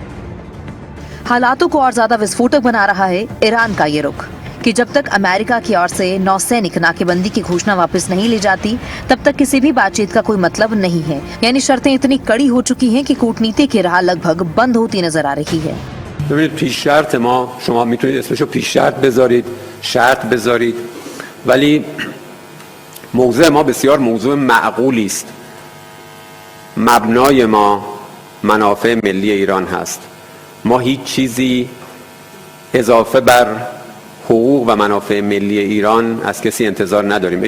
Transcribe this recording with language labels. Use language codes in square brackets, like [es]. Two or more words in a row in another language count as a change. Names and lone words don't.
[hi] हालातों को और ज्यादा विस्फोटक बना रहा है ईरान का ये रुख कि जब तक अमेरिका की ओर से नौसैनिक नाकेबंदी की घोषणा वापस नहीं ली जाती, तब तक किसी भी बातचीत का कोई मतलब नहीं है। यानी शर्तें इतनी कड़ी हो चुकी हैं कि कूटनीति की राह लगभग बंद होती नजर आ रही है। [fa] ببینید پیش شرط ما شما میتونید اسمشو پیش شرط بذارید، شرط بذارید، ولی موضوع ما بسیار موضوع معقولی است. مبنای ما منافع ملی ایران هست. ما هیچ چیزی اضافه بر حقوق و منافع ملی ایران از کسی انتظار نداریم.